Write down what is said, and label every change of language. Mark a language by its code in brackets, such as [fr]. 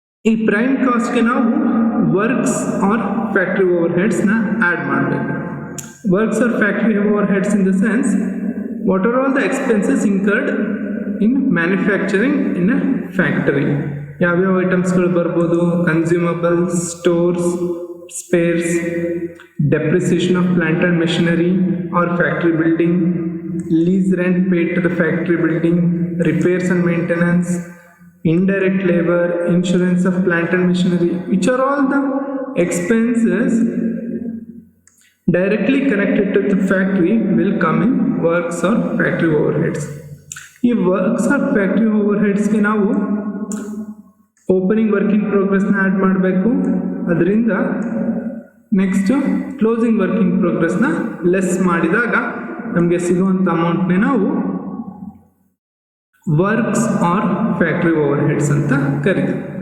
[kn] ಈ ಪ್ರೈಮ್ ಕಾಸ್ಟ್ಗೆ ನಾವು works R factory over ಹೆಡ್ಸ್ನ add ಮಾಡಬೇಕು. [en] Works or factory overheads in the sense what are all the expenses incurred in manufacturing in a factory. [kn] ಯಾವ್ಯಾವ ಐಟಮ್ಸ್ಗಳು ಬರ್ಬೋದು? [en] Consumables, stores, spares, depreciation of plant and machinery or factory building, lease rent paid to the factory building, repairs and maintenance, indirect labor, insurance of plant and machinery, which are all the expenses directly connected to the factory will come in works or factory overheads. [kn] ಈ works R factory ಓವರ್ಹೆಡ್ಸ್ಗೆ ನಾವು opening work in ಪ್ರೋಗ್ರೆಸ್ನ add ಮಾಡಬೇಕು. ಅದರಿಂದ next closing work in ಪ್ರೋಗ್ರೆಸ್ನ less ಮಾಡಿದಾಗ ನಮಗೆ ಸಿಗುವಂಥ ಅಮೌಂಟ್ನೇ ನಾವು works R factory over heads ಅಂತ ಕರಿತೀವಿ.